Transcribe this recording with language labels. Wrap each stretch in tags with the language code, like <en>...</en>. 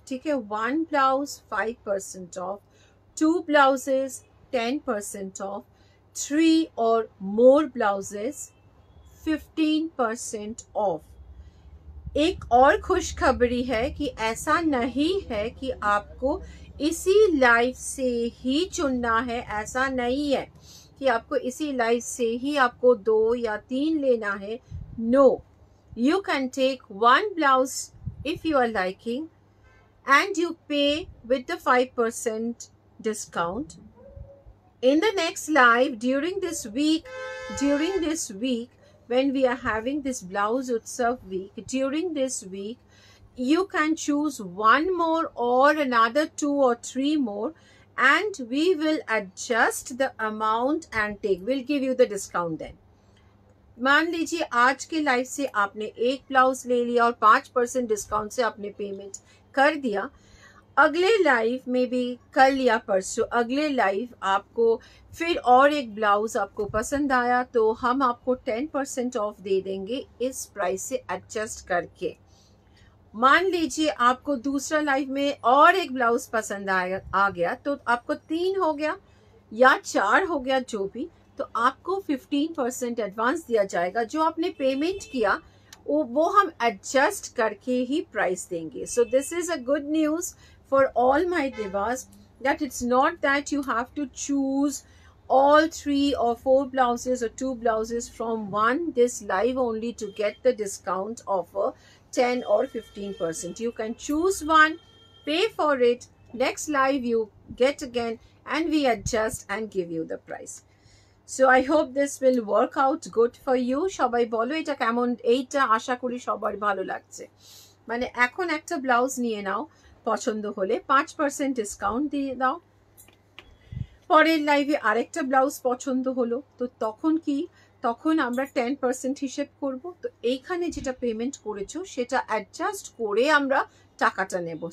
<hi>ठीक है, 1 blouse 5% of, 2 blouses 10% of, 3 और मोर ब्लाउजेस 15% ऑफ। एक और खुशखबरी है कि ऐसा नहीं है कि आपको इसी लाइव से ही चुनना है। ऐसा नहीं है कि आपको इसी लाइव से ही आपको 2 या 3 लेना है।</hi> <en>No, you can take 1 blouse if you are liking and you pay with the 5% discount. In the next live during this week when we are having this blouse utsav week, during this week you can choose 1 more or another 2 or 3 more and we will adjust the amount and we'll give you the discount then.</en> <hi>मान लीजिए आज के live से आपने एक blouse ले लिया और 5% डिस्काउंट से आपने पेमेंट कर दिया। अगले लाइव में भी कल या परसों अगले लाइव आपको फिर और एक ब्लाउज आपको पसंद आया तो हम आपको 10% ऑफ दे देंगे इस प्राइस से एडजस्ट करके। मान लीजिए आपको दूसरा लाइव में और एक ब्लाउज पसंद आ गया तो आपको 3 हो गया या 4 हो गया जो भी, तो आपको 15% एडवांस दिया जाएगा। जो आपने पेमेंट किया वो हम एडजस्ट करके ही प्राइस देंगे।</hi> <en>So this is a good news for all my divas that it's not that you have to choose all 3 or 4 blouses or 2 blouses from this live only to get the discount offer 10 or 15%. You can choose one, pay for it, next live you get again and we adjust and give you the price. So I hope this will work out good for you.</en> <bn>সবাই বলো এটা কেমন। এইটা আশা করি সবার ভালো লাগছে। মানে এখন একটা ব্লাউজ নিয়ে নাও, পছন্দ হলে 5% ডিসকাউন্ট দিয়ে দাও। পরের লাইভে আরেকটা ব্লাউজ পছন্দ হলো তো তখন আমরা 10% হিসেব করব। তো এইখানে যেটা পেমেন্ট করেছো সেটা অ্যাডজাস্ট করে আমরা টাকাটা নেব।</bn>